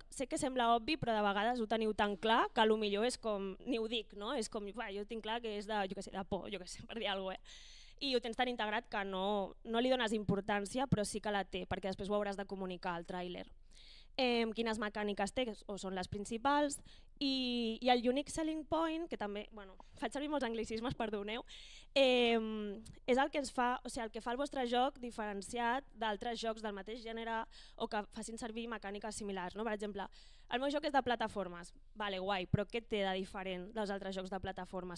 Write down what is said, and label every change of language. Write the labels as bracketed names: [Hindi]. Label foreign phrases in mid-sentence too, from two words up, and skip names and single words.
[Catalan] Sé que sembla obvi, però de vegades ho teniu tan clar que potser és com, ni ho dic, no? És com, jo tinc clar que és de por, per dir alguna cosa. i ho tens tan integrat que no li dones importància, però sí que la té, perquè després ho hauràs de comunicar al tràiler. Quines mecàniques té, o són les principals, i el [English] unique selling point, [Catalan] que també, faig servir molts anglicismes, perdoneu, és el que el que fa el vostre joc diferenciat d'altres jocs del mateix gènere o que facin servir mecàniques similars. Per exemple, el meu joc és de plataformes, vale, guai, però què té de diferent dels altres jocs de plataformes?